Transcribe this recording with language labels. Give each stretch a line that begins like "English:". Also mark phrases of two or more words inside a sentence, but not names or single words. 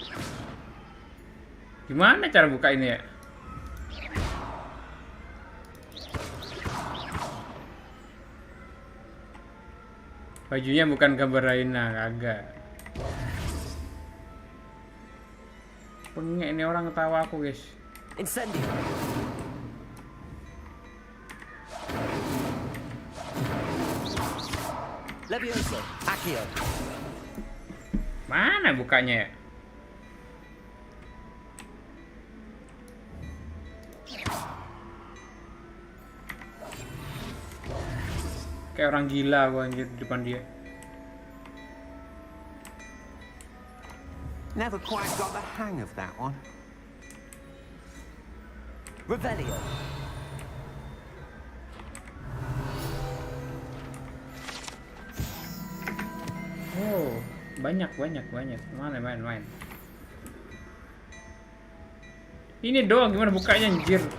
Indonesian: Gimana cara buka ini ya? Bajunya bukan gambar Raina, kagak. Pengek ini orang ketawa aku guys. Incendio. Levioso, Accio. Mana bukanya ya? Kayak orang gila gua anjir di depan dia.
English: Never quite got the hang of that one.
Indonesian: Revelio. Oh, banyak. Mana main. Ini doang gimana bukanya anjir?